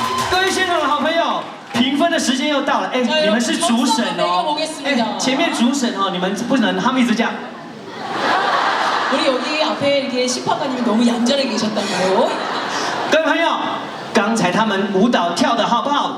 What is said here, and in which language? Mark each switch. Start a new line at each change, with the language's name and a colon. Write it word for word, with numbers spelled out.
Chinese: 各位现场的好朋友，评分的时间又到了，哎，加油你们是主审我哦们，是主审前面主审哦，你们不能，他们一直这样，
Korean: 우리 여기 앞에 이렇게 심판관님이 너무 얌전하게 계셨다고.
Chinese: 各位朋友，刚才他们舞蹈跳的好不好？